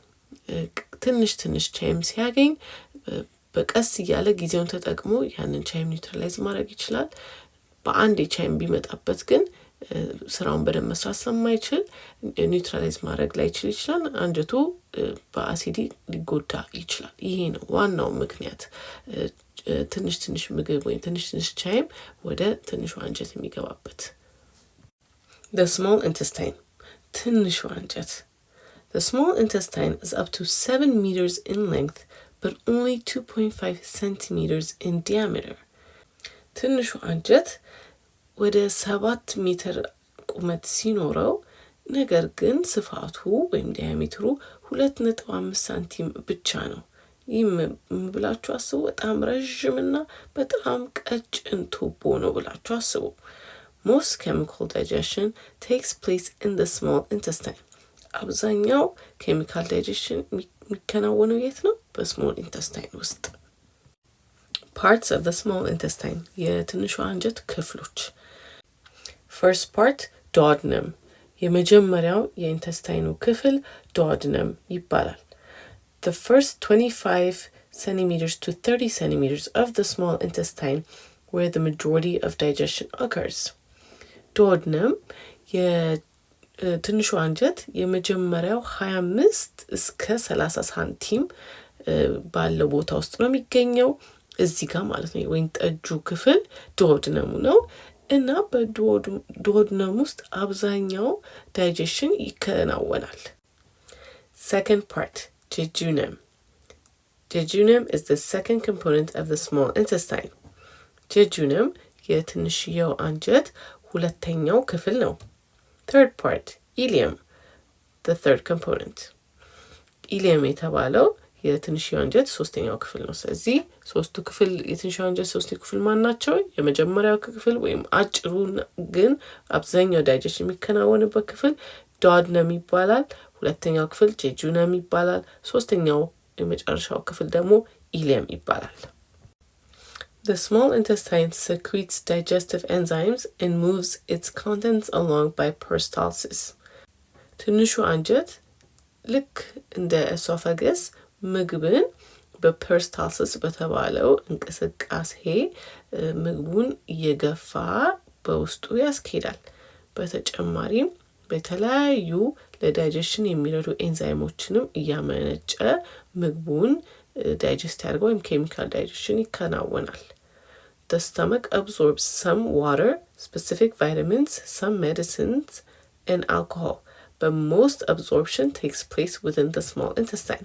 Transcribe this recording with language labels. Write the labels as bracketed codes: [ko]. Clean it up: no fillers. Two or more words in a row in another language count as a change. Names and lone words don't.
[am] ትንሽ ቻይም ሲያገኝ በቀስ እያለ ጊዜውን ተጠቅሞ ያንን ቻይም ኒውትራላይዝ ማድረግ ይችላል። በአንድ ቻይም ቢመጣበት ግን ስራውን በደንብ መስራት ስለማይችል ኒውትራላይዝ ማድረግ ላይችል ይችላል። አንጀቱ በአሲዲ ሊጎዳ ይችላል። ይሄ ነው ዋናው ምክንያት ትንሽ ምግብ ወይም ትንሽ ቻይም ወደ ትንሹ አንጀት የሚገባበት። [en] The small intestine, [am] ትንሹ አንጀት። [en] The small intestine is up to 7 meters in length but only 2.5 centimeters in diameter. [am] ትንሹ አንጀት ወደ 7 ሜትር ቁመት ሲኖረው ነገር ግን ስፋቱ ወይም ዲያሜትሩ 2.5 ሳንቲም ብቻ ነው። ይህም ብላችሁ አስቡ። በጣም ረዥምና በጣም ቀጭን ቱቦ ነው ብላችሁ አስቡ። [en] Most chemical digestion takes place in the small intestine. [am] አብዛኛው [en] chemical digestion [am] የሚከናወነው የት ነው? [en] በsmall intestine ውስጥ። Parts of the small intestine, [am] የትንሹ አንጀት ክፍሎች። [en] First part, duodenum. [am] የመጀመሪያው የኢንተስታይኑ ክፍል [en] duodenum ይባላል። The first 25 centimeters to 30 centimeters of the small intestine where the majority of digestion occurs. [am] duodenum የትንሹ አንጀት የመጀመሪያው 25 እስከ 30 ሳንቲም ባለው ቦታ ውስጥ ነው የሚገኘው። እዚህ ጋር ማለት ነው ወይን ጠጁ ክፍል duodenum ነው። እና በduodenum ውስጥ አብዛኛው ዳይጀሽን ይከናወናል። [en] Second part, jejunum. Jejunum is the second component of the small intestine. [am] jejunum የትንሽየው አንጀት ሁለተኛው ክፍል ነው። [en] Third part, ileum, the third component. [am] ileum የተባለው የትንሽየው አንጀት ሶስተኛው ክፍል ነው። ስለዚህ ሶስቱ ክፍል የትንሽየው አንጀት ሶስቱ ክፍል ማን ናቸው? የመጀመሪያው ክፍል ወይም አጭሩ ግን አብዛኛው ዳይጀሽን የሚከናወንበት ክፍል duodenum ይባላል። ሁለተኛው ክፍል jejunum ይባላል። ሶስተኛው የመጨረሻው ክፍል ደግሞ ileum ይባላል። [en] The small intestine secretes digestive enzymes and moves its contents along by peristalsis. [am] ትንሹ አንጀት ልክ እንደ esophagus ምግብን በፐርስታልሲስ በተባለው እንቅስቃሴ ምግቡን እየገፋ በውስጡ ያስኬዳል። በተጨማሪም በተለያዩ ለዳይጀሽን የሚረዱ ኤንዛይሞችንም እያመነጨ ምግቡን ዳይጀስት ያደርገው ወይም ኬሚካል ዳይጀሽን ይከናወናል። [en] The stomach absorbs some water, specific vitamins, some medicines, and alcohol, but most absorption takes place within the small intestine.